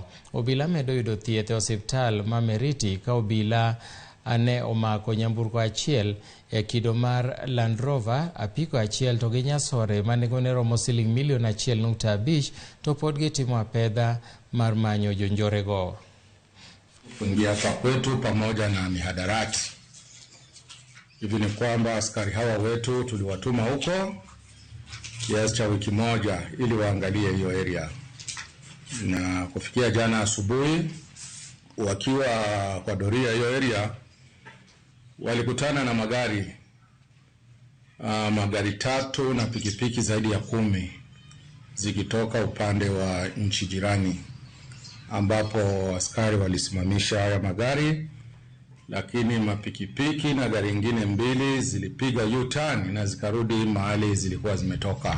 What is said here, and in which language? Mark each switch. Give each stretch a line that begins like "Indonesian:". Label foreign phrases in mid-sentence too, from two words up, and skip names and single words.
Luo (Kenya and Tanzania): Obila medo yudo thieth e osiptal ma Meriti ka obila ne omako nyamburko achiel e kido mar Land Rover, apiko achiel to gi nyasore manegone romo siling $1.5 to pod gitimo apedha mar manyo jonjorego.
Swahili: Kuingia kwa kwetu pamoja na mihadarati. Hivi ni kwamba askari hawa wetu tuliwatuma huko kiasi cha wiki moja ili waangalie hiyo area. Na kufikia jana asubuhi wakiwa kwa doria hiyo area walikutana na magari 3 na pikipiki zaidi ya 10 zikitoka upande wa nchi jirani, ambapo askari walisimamisha haya magari, lakini mapikipiki na gari ingine 2 zilipiga U-turn na zikarudi mahali zilikuwa zimetoka.